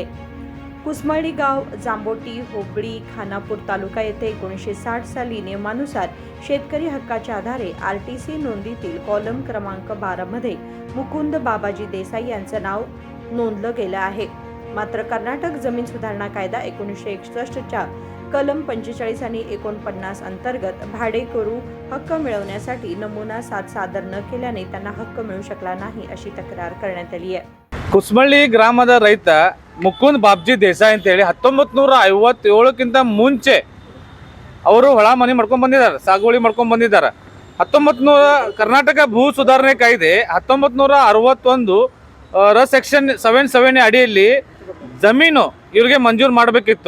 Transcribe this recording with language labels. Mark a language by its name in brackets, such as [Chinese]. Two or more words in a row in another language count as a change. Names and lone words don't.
[Marathi] कुसमळी गाव, जांबोटी होबळी, खानापूर तालुका येथे 1960 साली नियमानुसार शेतकरी हक्काच्या आधारे RTC नोंदीतील कॉलम क्रमांक 12 मध्ये मुकुंद बाबाजी देसाई यांचे नाव नोंदलं गेलं आहे. मात्र कर्नाटक जमीन सुधारणा कायदा 1961च्या कलम 45 आणि 49 अंतर्गत भाडेकरू हक्क मिळवण्यासाठी नमुना 7 सादर न केल्याने त्यांना हक्क मिळू शकला नाही अशी तक्रार करण्यात आली आहे. [Kannada] ಕುಸ್ಮಳ್ಳಿ ಗ್ರಾಮದ ರೈತ ಮುಕುಂದ್ ಬಾಬ್ಜಿ ದೇಸಾಯಿ ಅಂತೇಳಿ 1957ಕ್ಕಿಂತ ಮುಂಚೆ ಅವರು ಹೊಳ ಮನೆ ಮಾಡ್ಕೊಂಡು ಬಂದಿದ್ದಾರೆ, ಸಾಗುವಳಿ ಮಾಡ್ಕೊಂಡು ಬಂದಿದ್ದಾರೆ. 1900 ಕರ್ನಾಟಕ ಭೂ ಸುಧಾರಣೆ ಕಾಯ್ದೆ 1961 ಸೆಕ್ಷನ್ 77 ಅಡಿಯಲ್ಲಿ ಜಮೀನು ಇವರಿಗೆ ಮಂಜೂರು ಮಾಡಬೇಕಿತ್ತು.